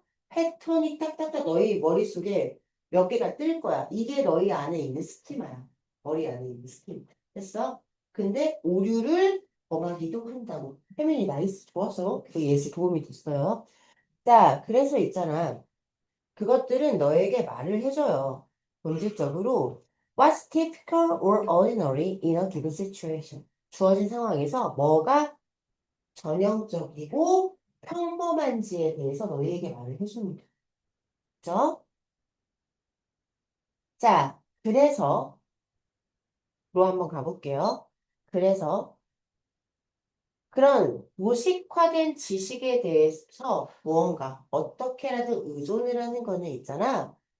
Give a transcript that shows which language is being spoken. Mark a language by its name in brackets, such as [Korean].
[Korean] 패턴이 딱딱딱 너희 머릿속에 몇 개가 뜰 거야. 이게 너희 안에 있는 스키마야. 머리 안에 있는 스키마. 됐어? 근데 오류를 범하기도 한다고. 혜민이 나이스 좋았어. 그 예시 도움이 됐어요. 자, 그래서 있잖아. 그것들은 너에게 말을 해줘요. 본질적으로 [English] What's typical or ordinary in a given situation? [Korean] 주어진 상황에서 뭐가 전형적이고 평범한지에 대해서 너희에게 말을 해줍니다. 그죠? 자, 그래서 로 한번 가볼게요. 그래서 그런 무식화된 지식에 대해서 무언가 어떻게라도 의존을 하는 거는 있잖아.